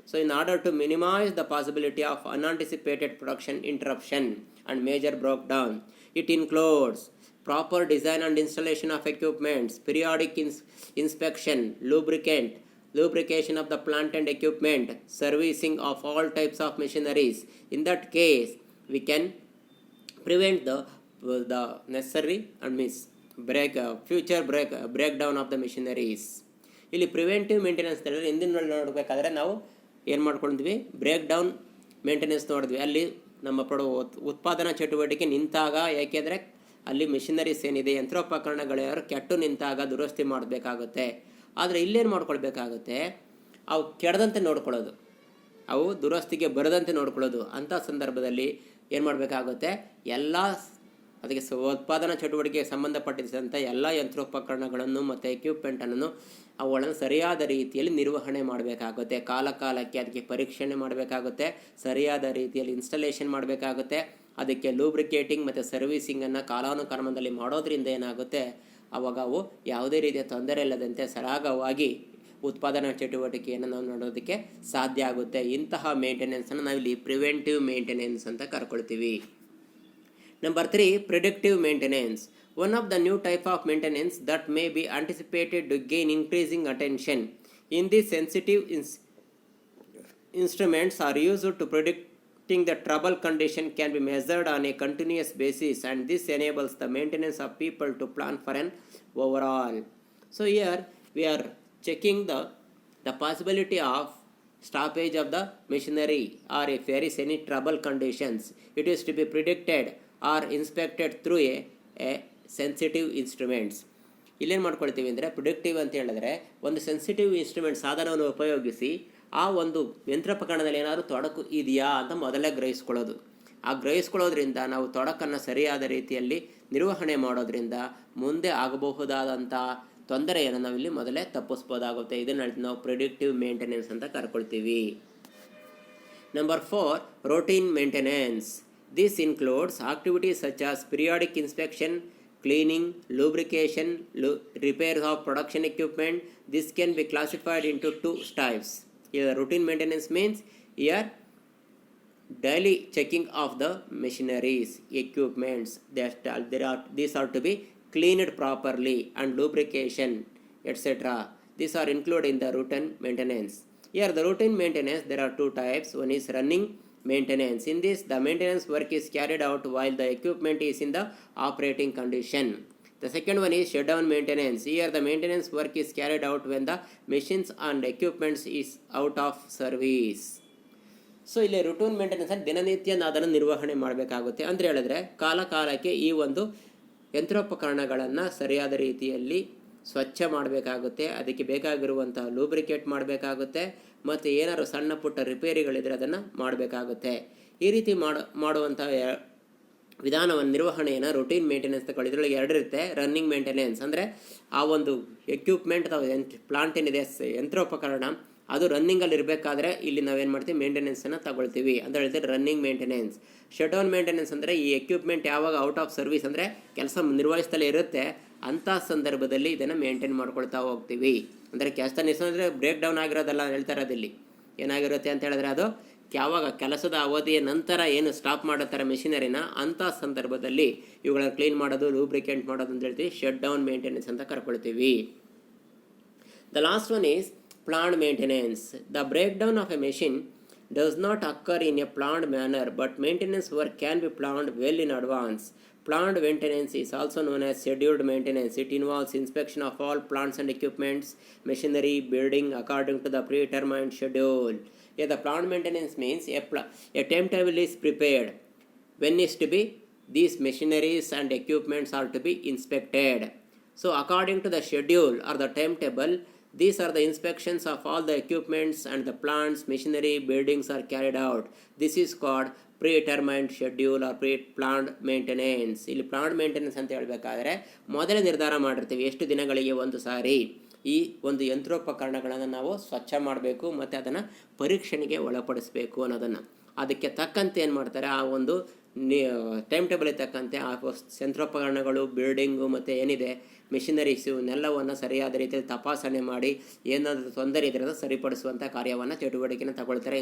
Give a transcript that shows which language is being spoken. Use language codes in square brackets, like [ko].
[en] So in order to minimize the possibility of unanticipated production interruption and major breakdown, it includes proper design and installation of equipments, periodic inspection, lubrication of the plant and equipment, servicing of all types of machineries. In that case, we can prevent the necessary and future breakdown of the machineries. [kn] ಇಲ್ಲಿ preventive maintenance ಹೇಳಿದ್ರೆ ಹಿಂದಿನಲ್ಲಿ ನೋಡಬೇಕಾದ್ರೆ ನಾವು ಏನು ಮಾಡ್ಕೊಂಡಿದ್ವಿ, break down maintenance ನೋಡಿದ್ವಿ. ಅಲ್ಲಿ ನಮ್ಮ ಉತ್ಪಾದನಾ ಚಟುವಟಿಕೆ ನಿಂತಾಗ, ಯಾಕೆಂದರೆ ಅಲ್ಲಿ ಮೆಷಿನರೀಸ್ ಏನಿದೆ, ಯಂತ್ರೋಪಕರಣಗಳ್ಯಾರು ಕೆಟ್ಟು ನಿಂತಾಗ ದುರಸ್ತಿ ಮಾಡಬೇಕಾಗುತ್ತೆ. ಆದರೆ ಇಲ್ಲೇನು ಮಾಡ್ಕೊಳ್ಬೇಕಾಗುತ್ತೆ, ಅವು ಕೆಡದಂತೆ ನೋಡ್ಕೊಳ್ಳೋದು. ಅವು ದುರಸ್ತಿಗೆ ಬರದಂತೆ ನೋಡ್ಕೊಳ್ಳೋದು. ಅಂಥ ಸಂದರ್ಭದಲ್ಲಿ ಏನು ಮಾಡಬೇಕಾಗುತ್ತೆ, ಎಲ್ಲ ಅದಕ್ಕೆ ಉತ್ಪಾದನಾ ಚಟುವಟಿಕೆಗೆ ಸಂಬಂಧಪಟ್ಟಿದ್ದಂಥ ಎಲ್ಲ ಯಂತ್ರೋಪಕರಣಗಳನ್ನು ಮತ್ತು ಎಕ್ವಿಪ್ಮೆಂಟನ್ನು ಅವುಗಳನ್ನು ಸರಿಯಾದ ರೀತಿಯಲ್ಲಿ ನಿರ್ವಹಣೆ ಮಾಡಬೇಕಾಗುತ್ತೆ. ಕಾಲಕ್ಕೆ ಅದಕ್ಕೆ ಪರೀಕ್ಷಣೆ ಮಾಡಬೇಕಾಗುತ್ತೆ, ಸರಿಯಾದ ರೀತಿಯಲ್ಲಿ ಇನ್ಸ್ಟಾಲೇಷನ್ ಮಾಡಬೇಕಾಗುತ್ತೆ. ಅದಕ್ಕೆ ಲೂಬ್ರಿಕೇಟಿಂಗ್ ಮತ್ತು ಸರ್ವಿಸಿಂಗನ್ನು ಕಾಲಾನುಕ್ರಮದಲ್ಲಿ ಮಾಡೋದ್ರಿಂದ ಏನಾಗುತ್ತೆ, ಅವಾಗ ಅವು ಯಾವುದೇ ರೀತಿಯ ತೊಂದರೆ ಇಲ್ಲದಂತೆ ಸರಾಗವಾಗಿ ಉತ್ಪಾದನಾ ಚಟುವಟಿಕೆಯನ್ನು ನಾವು ನೋಡೋದಕ್ಕೆ ಸಾಧ್ಯ ಆಗುತ್ತೆ. ಇಂತಹ ಮೇಂಟೆನೆನ್ಸನ್ನು ನಾವಿಲ್ಲಿ ಪ್ರಿವೆಂಟಿವ್ ಮೇಂಟೆನೆನ್ಸ್ ಅಂತ ಕರ್ಕೊಳ್ತೀವಿ. [en] Number 3, predictive maintenance. One of the new type of maintenance that may be anticipated to gain increasing attention. In this, sensitive instruments are used to predicting the trouble condition can be measured on a continuous basis, and this enables the maintenance of people to plan for an overall. So here we are checking the possibility of stoppage of the machinery, or if there is any trouble conditions, it is to be predicted or inspected through a sensitive instruments. [kn] ಇಲ್ಲೇನು ಮಾಡ್ಕೊಳ್ತೀವಿ ಅಂದರೆ, predictive ಅಂತ ಹೇಳಿದ್ರೆ ಒಂದು sensitive instrument ಸಾಧನವನ್ನು ಉಪಯೋಗಿಸಿ ಆ ಒಂದು ಯಂತ್ರೋಪಕರಣದಲ್ಲಿ ಏನಾದರೂ ತೊಡಕು ಇದೆಯಾ ಅಂತ ಮೊದಲೇ ಗ್ರಹಿಸ್ಕೊಳ್ಳೋದು. ಆ ಗ್ರಹಿಸ್ಕೊಳ್ಳೋದ್ರಿಂದ ನಾವು ತೊಡಕನ್ನು ಸರಿಯಾದ ರೀತಿಯಲ್ಲಿ ನಿರ್ವಹಣೆ ಮಾಡೋದ್ರಿಂದ ಮುಂದೆ ಆಗಬಹುದಾದಂಥ ತೊಂದರೆಯನ್ನು ನಾವಿಲ್ಲಿ ಮೊದಲೇ ತಪ್ಪಿಸ್ಬೋದಾಗುತ್ತೆ. ಇದನ್ನು ನಾವು ಪ್ರಿಡಿಕ್ಟಿವ್ ಮೇಂಟೆನೆನ್ಸ್ ಅಂತ ಕರ್ಕೊಳ್ತೀವಿ. [en] Number 4, routine maintenance. This includes activities such as periodic inspection, cleaning, lubrication, repairs of production equipment. This can be classified into 2 types. Here routine maintenance means here daily checking of the machineries, equipments. These are to be cleaned properly, and lubrication, etc. These are included in the routine maintenance. Here the routine maintenance, there are 2 types. One is running maintenance. In this, the maintenance work is carried out while the equipment is in the operating condition. The second one is shutdown maintenance. Here the maintenance work is carried out when the machines and equipments is out of service. [kn] So ಇಲ್ಲಿ routine maintenance ಅಲ್ಲಿ ದಿನನಿತ್ಯ ಅದನ್ನು ನಿರ್ವಹಣೆ ಮಾಡಬೇಕಾಗುತ್ತೆ. ಅಂತ ಹೇಳಿದ್ರೆ ಕಾಲಕ್ಕೆ ಈ ಒಂದು ಯಂತ್ರೋಪಕರಣಗಳನ್ನು ಸರಿಯಾದ ರೀತಿಯಲ್ಲಿ ಸ್ವಚ್ಛ ಮಾಡಬೇಕಾಗುತ್ತೆ, ಅದಕ್ಕೆ ಬೇಕಾಗಿರುವಂಥ ಲೂಬ್ರಿಕೇಟ್ ಮಾಡಬೇಕಾಗುತ್ತೆ, ಮತ್ತು ಏನಾದ್ರು ಸಣ್ಣ ಪುಟ್ಟ ರಿಪೇರಿಗಳಿದ್ರೆ ಅದನ್ನು ಮಾಡಬೇಕಾಗುತ್ತೆ. ಈ ರೀತಿ ಮಾಡುವಂಥ ವಿಧಾನವನ್ನು ನಿರ್ವಹಣೆಯನ್ನು ರುಟೀನ್ ಮೇಂಟೆನೆನ್ಸ್ ತಗೊಳ್ಳಿ. ಇದರೊಳಗೆ 2 ಇರುತ್ತೆ. ರನ್ನಿಂಗ್ ಮೇಂಟೆನೆನ್ಸ್ ಅಂದರೆ ಆ ಒಂದು ಎಕ್ವಿಪ್ಮೆಂಟ್ ಅಥವಾ ಪ್ಲಾಂಟ್ ಏನಿದೆ, ಯಂತ್ರೋಪಕರಣ, ಅದು ರನ್ನಿಂಗಲ್ಲಿ ಇರಬೇಕಾದ್ರೆ ಇಲ್ಲಿ ನಾವೇನು ಮಾಡ್ತೀವಿ, ಮೇಂಟೆನೆನ್ಸನ್ನು ತಗೊಳ್ತೀವಿ ಅಂತ ಹೇಳ್ತೀವಿ, running maintenance. Shut down maintenance ಅಂದರೆ ಈ ಎಕ್ವಿಪ್ಮೆಂಟ್ ಯಾವಾಗ ಔಟ್ ಆಫ್ ಸರ್ವಿಸ್ ಅಂದರೆ ಕೆಲಸ ನಿರ್ವಹಿಸ್ತಲೇ ಇರುತ್ತೆ, ಅಂಥ ಸಂದರ್ಭದಲ್ಲಿ ಇದನ್ನು ಮೇಂಟೈನ್ ಮಾಡ್ಕೊಳ್ತಾ ಹೋಗ್ತೀವಿ. ಅಂದರೆ ಕೆಲಸ ನಿಲ್ಲಿಸೋದ್ರೆ ಬ್ರೇಕ್ ಡೌನ್ ಆಗಿರೋದಲ್ಲ ಹೇಳ್ತಾ ಇರೋದಿಲ್ಲಿ. ಏನಾಗಿರುತ್ತೆ ಅಂತ ಹೇಳಿದ್ರೆ ಅದು ಯಾವಾಗ ಕೆಲಸದ ಅವಧಿಯ ನಂತರ ಏನು ಸ್ಟಾಪ್ ಮಾಡುತ್ತಾರೆ ಮೆಷಿನರಿನ, ಅಂಥ ಸಂದರ್ಭದಲ್ಲಿ ಇವುಗಳನ್ನ ಕ್ಲೀನ್ ಮಾಡೋದು, ಲೂಬ್ರಿಕೆಂಟ್ ಮಾಡೋದು ಅಂತ ಹೇಳ್ತೀವಿ, ಶಟ್ ಡೌನ್ ಮೇಂಟೆನೆನ್ಸ್ ಅಂತ ಕರ್ಕೊಳ್ತೀವಿ. [en] The last one is planned maintenance. The breakdown of a machine does not occur in a planned manner, but maintenance work can be planned well in advance. Planned maintenance is also known as scheduled maintenance. It involves inspection of all plants and equipments, machinery, building according to the predetermined schedule. Yeah, the planned maintenance means a timetable is prepared. When is to be these machineries and equipments are to be inspected. So according to the schedule or the timetable, these are the inspections of all the equipments and the plants, machinery, buildings are carried out. This is called predetermined schedule or pre-planned maintenance. [kn] ಇಲ್ಲಿ planned maintenance ಅಂತ ಹೇಳಬೇಕಾದ್ರೆ ಮೊದಲೇ ನಿರ್ಧಾರ ಮಾಡಿರ್ತೀವಿ ಎಷ್ಟು ದಿನಗಳಿಗೆ ಒಂದು ಸಾರಿ ಈ ಒಂದು ಯಂತ್ರೋಪಕರಣಗಳನ್ನು ನಾವು ಸ್ವಚ್ಛ ಮಾಡಬೇಕು ಮತ್ತು ಅದನ್ನು ಪರೀಕ್ಷಣೆಗೆ ಒಳಪಡಿಸಬೇಕು ಅನ್ನೋದನ್ನು. ಅದಕ್ಕೆ ತಕ್ಕಂತೆ ಏನು ಮಾಡ್ತಾರೆ, ಆ ಒಂದು ಟೈಮ್ ಟೇಬಲ್ ತಕ್ಕಂತೆ ಆ ಯಂತ್ರೋಪಕರಣಗಳು, ಬಿಲ್ಡಿಂಗು ಮತ್ತು ಏನಿದೆ ಮೆಷಿನರೀಸು ಇವನ್ನೆಲ್ಲವನ್ನು ಸರಿಯಾದ ರೀತಿಯಲ್ಲಿ ತಪಾಸಣೆ ಮಾಡಿ ಏನಾದರೂ ತೊಂದರೆ ಇದ್ದರೆ ಸರಿಪಡಿಸುವಂಥ ಕಾರ್ಯವನ್ನು, ಚಟುವಟಿಕೆಯನ್ನು ತಗೊಳ್ತಾರೆ.